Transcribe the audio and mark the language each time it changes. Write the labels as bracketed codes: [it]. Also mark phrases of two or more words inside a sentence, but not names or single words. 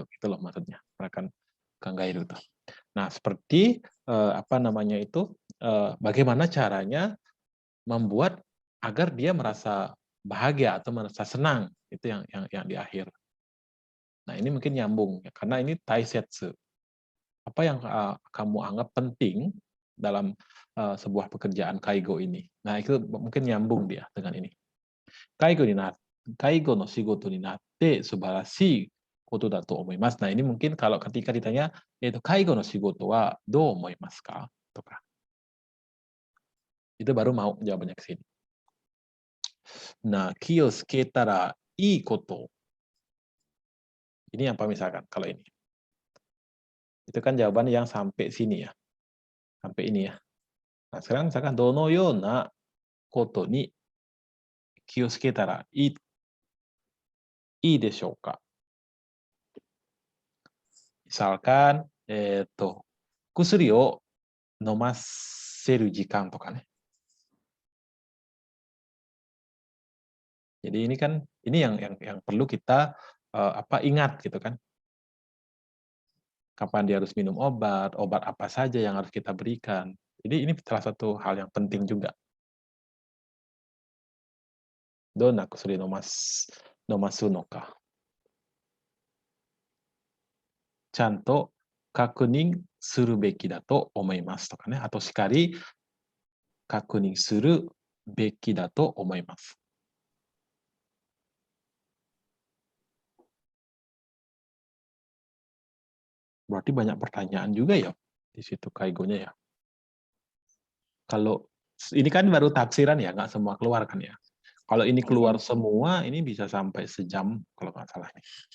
[id] Itu loh maksudnya, melakukan kangairu itu. Nah, seperti bagaimana caranya membuat agar dia merasa bahagia atau merasa senang, itu yang di akhir. Nah, ini mungkin nyambung ya, karena ini taisetsu. Apa yang kamu anggap penting dalam sebuah pekerjaan kaigo ini? Nah, itu mungkin nyambung dia dengan ini. [ja] 介護の仕事になって素晴らしいことだと思います. [id] Nah, ini mungkin kalau ketika ditanya, [ja] 介護の仕事はどう思いますか? [id] Itu baru mau jawabannya ke sini. Nah, [ja] 気をつけたらいいこと. [id] Ini apa misalkan kalau ini? Itu kan jawaban yang sampai sini ya. Sampai ini ya. Nah, sekarang misalkan [ja] どのようなことに気をつけたらいいでしょうか? Misalkan, 薬を飲ませる時間とかね. [id] Jadi ini kan yang perlu kita ingat gitu kan. Kapan dia harus minum obat apa saja yang harus kita berikan. Jadi ini salah satu hal yang penting juga. [ja] どんな薬飲ますのか。ちゃんと確認するべきだと思いますとかね。あとしっかり確認するべきだと思います。 [id] Berarti banyak pertanyaan juga ya di situ kaigonya ya. Kalau ini kan baru tafsiran ya, nggak semua keluar kan ya. Kalau ini keluar semua, ini bisa sampai sejam kalau nggak salah nih.